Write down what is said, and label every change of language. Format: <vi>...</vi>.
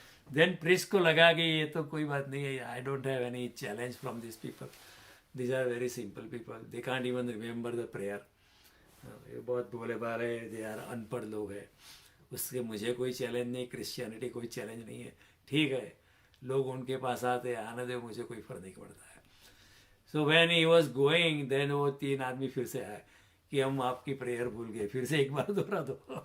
<hi>Then priest को लगा कि ये तो कोई बात नहीं है.</hi> <en>I don't have any challenge from these people. These are very simple people. They can't even remember the prayer.</en> <hi>ये बहुत भोले भाले,</hi> <en>they are</en> <hi>अनपढ़ लोग हैं. उसके मुझे कोई चैलेंज नहीं, क्रिश्चियनिटी कोई चैलेंज नहीं है. ठीक है, लोग उनके पास आते हैं, आने दे, मुझे कोई फर्क नहीं पड़ता है.</hi> <en>so when he was going, then</en> <hi>वो तीन आदमी फिर से आए कि हम आपकी प्रेयर भूल गए, फिर से एक बार दोहरा दो.</hi>